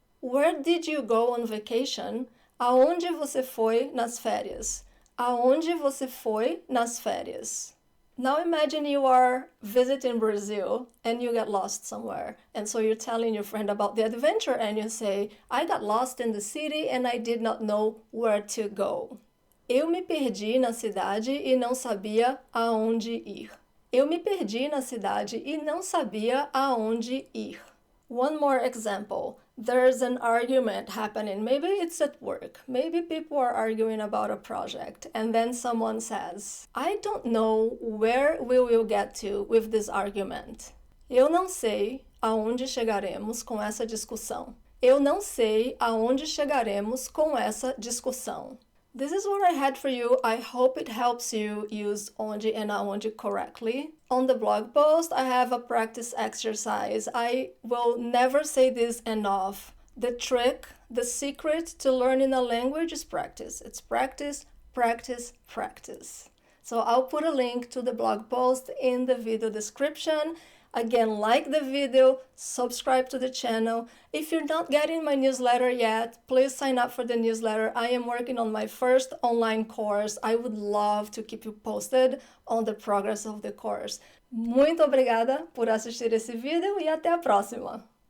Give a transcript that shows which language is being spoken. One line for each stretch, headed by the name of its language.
English: Where did you go on vacation?
Portuguese: Aonde você foi nas férias? Aonde você foi nas férias?
English: Now imagine you are visiting Brazil and you get lost somewhere. And so you're telling your friend about the adventure and you say, I got lost in the city and I did not know where to go.
Portuguese: Eu me perdi na cidade e não sabia aonde ir. Eu me perdi na cidade e não sabia aonde ir.
English: One more example. There's an argument happening. Maybe it's at work. Maybe people are arguing about a project. And then someone says, I don't know where we will get to with this argument.
Portuguese: Eu não sei aonde chegaremos com essa discussão. Eu não sei aonde chegaremos com essa discussão.
English: This is what I had for you. I hope it helps you use onde and aonde correctly. On the blog post, I have a practice exercise. I will never say this enough. The trick, the secret to learning a language is practice. It's practice, practice, practice. So I'll put a link to the blog post in the video description. Again, like the video, subscribe to the channel. If you're not getting my newsletter yet, please sign up for the newsletter. I am working on my first online course. I would love to keep you posted on the progress of the course.
Portuguese: Muito obrigada por assistir esse vídeo e até a próxima!